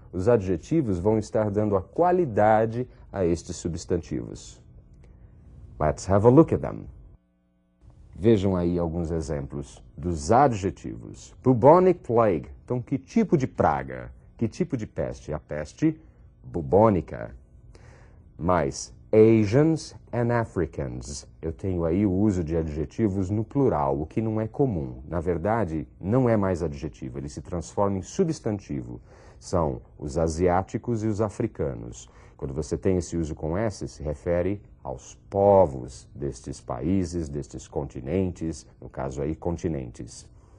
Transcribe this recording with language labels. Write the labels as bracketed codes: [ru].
[pt] Os adjetivos vão estar dando a qualidade a estes substantivos. [en] Let's have a look at them. [pt] Vejam aí alguns exemplos dos adjetivos. [en] Bubonic plague. [pt] Então, que tipo de praga? Que tipo de peste? A peste bubônica. Mais [en] Asians and Africans. [pt] Eu tenho aí o uso de adjetivos no plural, o que não é comum. Na verdade, não é mais adjetivo, ele se transforma em substantivo. São os asiáticos e os africanos. Quando você tem esse uso com S, se refere aos povos destes países, destes continentes, no caso aí, continentes.